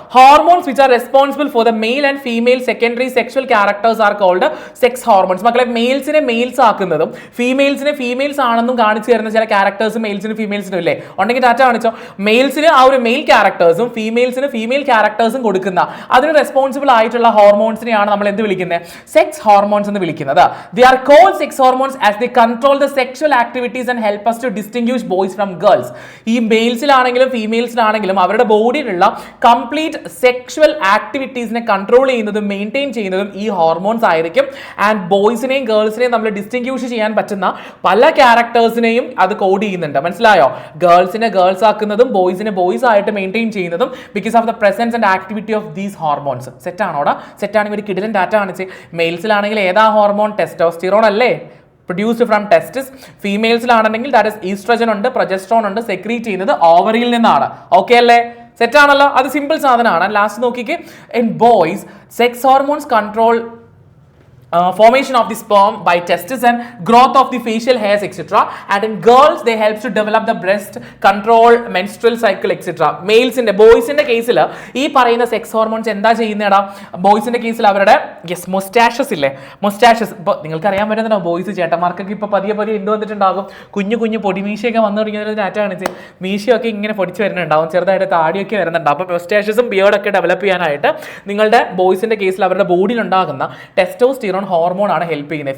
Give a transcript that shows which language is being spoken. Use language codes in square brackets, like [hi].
[en] Hormones which are responsible for the male and female secondary sexual characters are called sex hormones. [ml] മക്കളെ, മെയിൽസിനെ males ആക്കുന്നതും ഫീമെയിൽസിനെ females ആണെന്നും കാണിച്ചു തരുന്ന ചില characters മെയിൽസിനും ഫീമെയിൽസിനും ഇല്ലേ? ഉണ്ടെങ്കിൽ ഡാറ്റ കാണിച്ചോ. മെയിൽസിന് ആ ഒരു മെയിൽ ക്യാരക്ടേഴ്സും ഫീമെയിൽസിന് ഫീമെയിൽ ക്യാരക്ടേഴ്സും കൊടുക്കുന്ന അതിന് റെസ്പോൺസിബിൾ ആയിട്ടുള്ള ഹോർമോൺസിനെയാണ് നമ്മൾ എന്ത് വിളിക്കുന്നത്? സെക്സ് ഹോർമോൺസ് എന്ന് വിളിക്കുന്നത്. [en] They are called sex hormones as they control the sexual activities and help us to distinguish boys from girls. [ml] ഈ മെയിൽസിലാണെങ്കിലും ഫീമെയിൽസിലാണെങ്കിലും അവരുടെ ബോഡിയിലുള്ള കംപ്ലീറ്റ് സെക്ഷുവൽ ആക്ടിവിറ്റീസിനെ കൺട്രോൾ ചെയ്യുന്നതും മെയിൻറ്റെയിൻ ചെയ്യുന്നതും ഈ ഹോർമോൺസ് ആയിരിക്കും. ആൻഡ് ബോയ്സിനെയും ഗേൾസിനെയും നമ്മൾ ഡിസ്റ്റിങ്ക്യൂഷ് ചെയ്യാൻ പറ്റുന്ന പല ക്യാരക്ടേഴ്സിനെയും അത് കോഡ് ചെയ്യുന്നുണ്ട്. മനസ്സിലായോ? ഗേൾസിനെ ഗേൾസ് ആക്കുന്നതും ബോയ്സിനെ ബോയ്സ് ആയിട്ട് മെയിൻറ്റെയിൻ ചെയ്യുന്നതും [en] Because of the presence and activity of these hormones. [ml] സെറ്റാണോടാ? സെറ്റാണെങ്കിൽ ഒരു കിടിലൻ ഡാറ്റ കാണിച്ച്. മെയിൽസിലാണെങ്കിൽ ഏതാ ഹോർമോൺ? ടെസ്റ്റോസ്റ്റിറോൺ അല്ലേ? [en] Produced from testis. [ml] ഫീമെയിൽസിലാണെങ്കിൽ that is oestrogen ഉണ്ട്, പ്രൊജസ്ട്രോൺ ഉണ്ട്, സെക്രീറ്റ് ചെയ്യുന്നത് ഓവറിയിൽ നിന്നാണ്. ഓക്കെ അല്ലേ? സെറ്റ് ആണല്ലോ? അത് സിമ്പിൾ സാധനമാണ്. ലാസ്റ്റ് നോക്കിക്കേ, [en] In boys sex hormones control formation of the sperm by testes and growth of the facial hairs etc, and in girls they helps to develop the breast, control menstrual cycle etc. Males in the boys in the case [ml] ഈ പറയുന്ന sex hormones എന്താ ചെയ്യുന്നേടാ? ബോയ്സിന്റെ കേസിൽ അവരുടെ മൊസ്റ്റാഷസ് ഇല്ലേ, മൊസ്റ്റാഷസ് ഇപ്പോൾ നിങ്ങൾക്ക് അറിയാൻ പറ്റുന്നുണ്ടോ? ബോയ്സ് ചേട്ടന്മാർക്കൊക്കെ ഇപ്പോൾ പതിയെ എന്ത് വന്നിട്ടുണ്ടാകും? കുഞ്ഞു കുഞ്ഞു പൊടിമീശയൊക്കെ വന്നു തുടങ്ങിയ ഡാറ്റ കാണിച്ച് മീശയൊക്കെ ഇങ്ങനെ പൊടിച്ച് വരുന്നുണ്ടാവും, ചെറുതായിട്ട് താടിയൊക്കെ വരുന്നുണ്ടാവും. അപ്പോൾ മൊസ്റ്റാഷസും ബിയേർഡൊക്കെ ഡെവലപ്പ് ചെയ്യാനായിട്ട് നിങ്ങളുടെ ബോയ്സിന്റെ കേസിൽ അവരുടെ ബോഡിയിൽ ഉണ്ടാകുന്ന ടെസ്റ്റോസ്റ്റിറോൺ ഹോർമോൺ ആണ് ഹെൽപ്പ് ചെയ്യുന്നത്.